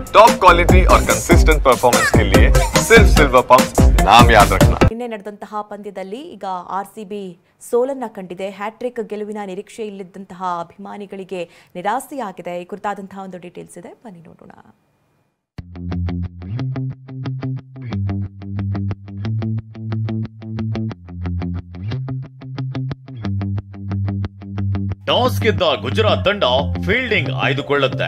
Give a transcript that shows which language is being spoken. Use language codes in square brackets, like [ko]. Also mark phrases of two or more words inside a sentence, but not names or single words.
[en] top quality [hi] और [en] consistent performance [hi] के लिए सिर्फ सिल्वर पंप नाम याद रखना। [kn] ನಿನ್ನೆ ನಡೆದಂತಹ ಪಂದ್ಯದಲ್ಲಿ ಈಗ ಆರ್ಸಿಬಿ ಸೋಲನ್ನ ಕಂಡಿದೆ. ಹ್ಯಾಟ್ರಿಕ್ ಗೆಲುವಿನ ನಿರೀಕ್ಷೆ ಇಲ್ಲದಂತಹ ಅಭಿಮಾನಿಗಳಿಗೆ ನಿರಾಸೆಯಾಗಿದೆ. ಈ ಕುರಿತಾದಂತಹ ಒಂದು ಡೀಟೇಲ್ಸ್ ಇದೆ, ಬನ್ನಿ ನೋಡೋಣ. ಟಾಸ್ ಗೆದ್ದ ಗುಜರಾತ್ ತಂಡ ಫೀಲ್ಡಿಂಗ್ ಆಯ್ದುಕೊಳ್ಳುತ್ತೆ.